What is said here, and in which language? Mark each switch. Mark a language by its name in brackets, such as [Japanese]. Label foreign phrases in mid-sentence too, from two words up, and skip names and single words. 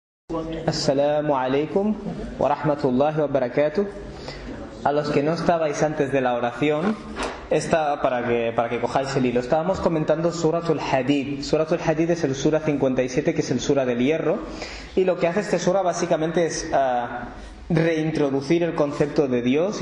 [Arabic] السلام عليكم ورحمة الله وبركاته. [Spanish] A los que no estabais antes de la oración, para que cojáis el hilo, estábamos comentando Suratul Hadid. Suratul Hadid es el Sura 57, que es el Sura del Hierro, y lo que hace este Sura básicamente es reintroducir el concepto de Dios y